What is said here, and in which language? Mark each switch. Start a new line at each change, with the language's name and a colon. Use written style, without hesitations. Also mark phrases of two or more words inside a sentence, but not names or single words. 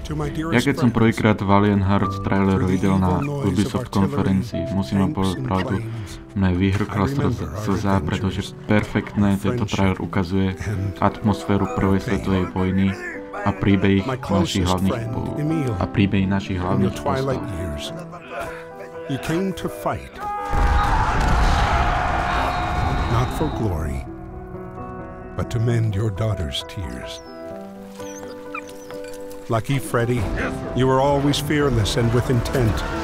Slovak: Ja keď som prvýkrát Valiant Hearts trailer videl na Ubisoft konferencii, musím vám povedať pravdu, mne vyhrkla slza, pretože perfektne tento trailer ukazuje atmosféru prvej svetovej vojny a príbehy našich hlavných postav.
English: You came to fight, not for glory, but to mend your daughter's tears. Lucky Freddy, you were always fearless and with intent.